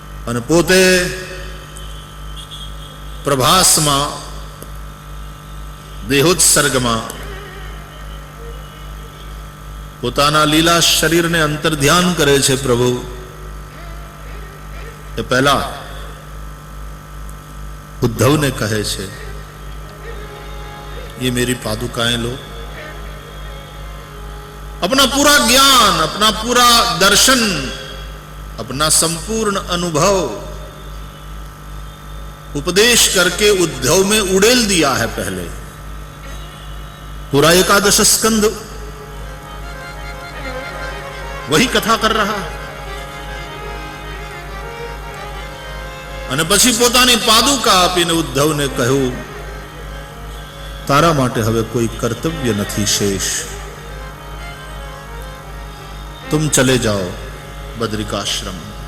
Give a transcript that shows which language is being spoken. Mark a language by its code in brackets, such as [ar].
[gu] અને પોતે પ્રભાસમાં દેહોત્સર્ગમાં પોતાના લીલા શરીરને અંતર ધ્યાન કરે છે પ્રભુ. એ પહેલા ઉદ્ધવને કહે છે, [hi] ये मेरी पादुकाएं लो, अपना पूरा ज्ञान, अपना पूरा दर्शन, अपना संपूर्ण अनुभव उपदेश करके उद्धव में उड़ेल दिया है. पहले पूरा 11 स्कंद वही कथा कर रहा है. [gu] અને પછી પોતાની પાદુકા આપીને ઉદ્ધવને કહ્યું, તારા માટે હવે કોઈ કર્તવ્ય નથી શેષ. [hi] तुम चले जाओ बद्रिकाश्रम.